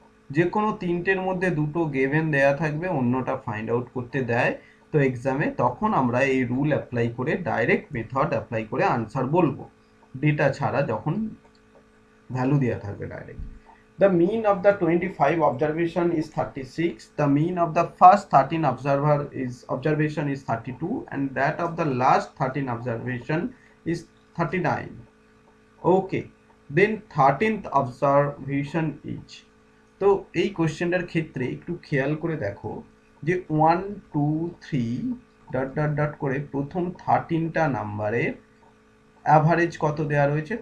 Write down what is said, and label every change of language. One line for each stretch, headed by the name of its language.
Bangla: যে কোনো তিনটের মধ্যে দুটো গেভেন দেয়া থাকবে, অন্যটা ফাইন্ড আউট করতে দেয় তো এক্সামে, তখন আমরা এই রুল অ্যাপ্লাই করে ডাইরেক্ট মেথড অ্যাপ্লাই করে আনসার বলবো, ডেটা ছাড়া যখন ভ্যালু দেওয়া থাকবে direct.
English: The mean of the 25 observation is 36. The mean of the first 13 observation is 32, and that of the last 13 observation is 39. Okay, then 13th observation is,
Bangla: তো এই কোশ্চেনটার ক্ষেত্রে একটু খেয়াল করে দেখো যে 1 2 3 ডট ডট ডট করে প্রথম 13টা নাম্বারের অ্যাভারেজ কত দেওয়া রয়েছে?